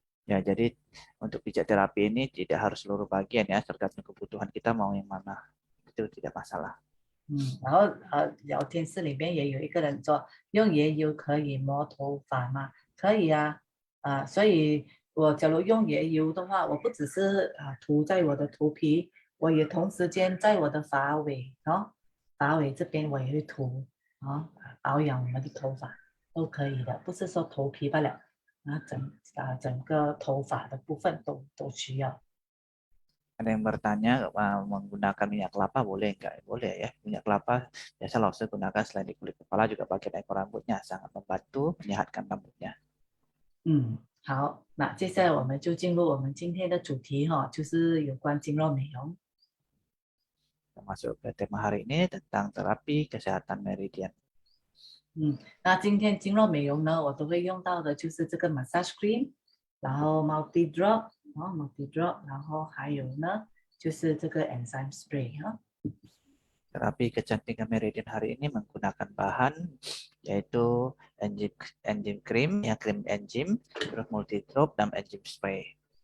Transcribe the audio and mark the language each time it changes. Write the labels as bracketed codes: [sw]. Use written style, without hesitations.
[id] Ya, jadi untuk pijat terapi ini tidak harus seluruh bagian ya, tergantung kebutuhan kita mau yang mana. Itu tidak masalah. [zh] 然后聊天室里面也有一个人说用椰油可以磨头发吗？可以所以我假如用椰油的话，我不只是涂在我的头皮，我也同时间在我的发尾发尾这边我也会涂保养我们的头发都可以的，不是说头皮罢了，整个头发的部分都需要。 [id] Ada yang bertanya menggunakan minyak kelapa boleh nggak? Boleh ya. Minyak kelapa biasa Lause gunakan selain di kulit kepala juga bagian ekor rambutnya sangat membantu menyehatkan rambutnya. [zh] 好，那接下来我们就进入我们今天的主题就是有关经络美容。 [id] Kita masuk ke tema hari ini tentang terapi kesehatan meridian. [zh] 那今天经络美容呢，我都会用到的就是这个 massage cream，然后 multi drop，multi drop，然后还有呢就是这个 enzyme spray [id] Terapi kecantikan meridian hari ini menggunakan bahan yaitu enzim cream, ya krim enzim, terus multi drop dan enzim spray.